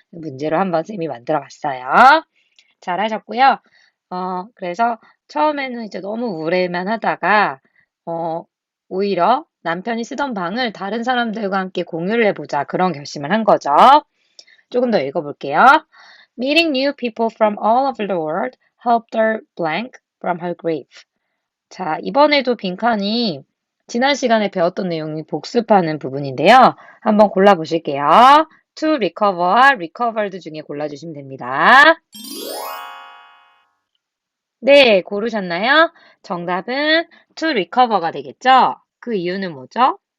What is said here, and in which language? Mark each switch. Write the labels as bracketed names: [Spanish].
[Korean] 문제로 한번 쌤이 만들어 봤어요. 잘하셨고요. 그래서 처음에는 이제 너무 우울해만 하다가 오히려 남편이 쓰던 방을 다른 사람들과 함께 공유를 해보자 그런 결심을 한 거죠. 조금 더 읽어볼게요. [English] Meeting new people from all over the world helped her blank from her grief. [Korean] 자, 이번에도 빈칸이 지난 시간에 배웠던 내용이 복습하는 부분인데요. 한번 골라보실게요. to recover와 recovered 중에 골라주시면 됩니다. 네, 고르셨나요? 정답은 to recover가 되겠죠? 그 이유는 뭐죠?